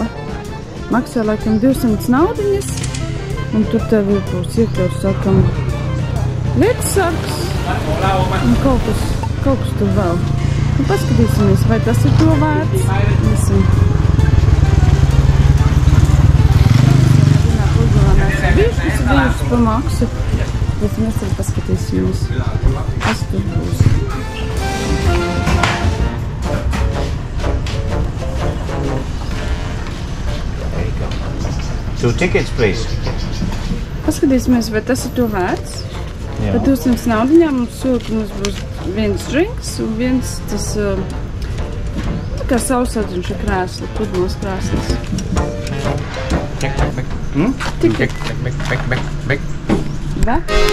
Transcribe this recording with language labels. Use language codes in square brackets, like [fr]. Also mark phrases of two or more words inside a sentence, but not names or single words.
[lv] Maksā laikam 200 naudiņas, un tur tev būs iekļauts, sakam, lietas sargs un kaut kas tur vēl. Un paskatīsimies, vai tas ir to vērts. Esam. Vienā pludmalē mēs esam bijuši pa maksu, bet mēs arī paskatīsimies, kas tur būs. [en] Two tickets, please. [lv] Paskatīsimies, vai tas ir to vērts. Jā. Par 200 naudiņām mums būs viens drinks un viens tas tā kā sausādziņš ir krēsli, pludmales krēslis. Back.